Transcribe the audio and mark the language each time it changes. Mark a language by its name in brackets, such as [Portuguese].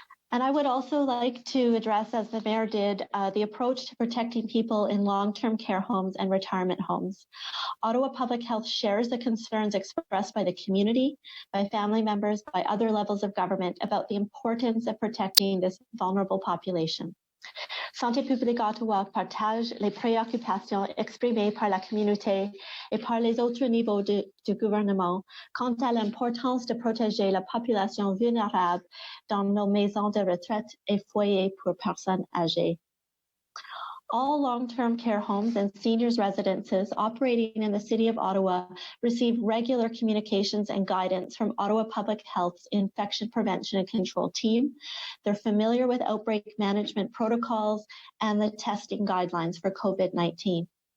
[English] And I would also like to address, as the Mayor did, the approach to protecting people in long-term care homes and retirement homes. Ottawa Public Health shares the concerns expressed by the community, by family members, by other levels of government about the importance of protecting this vulnerable population. [French] Santé publique Ottawa partage les préoccupations exprimées par la communauté et par les autres niveaux du gouvernement quant à l'importance de protéger la population vulnérable dans nos maisons de retraite et foyers pour personnes âgées. [English] All long-term care homes and seniors residences operating in the City of Ottawa receive regular communications and guidance from Ottawa Public Health's Infection Prevention and Control team. They're familiar with outbreak management protocols and the testing guidelines for COVID-19.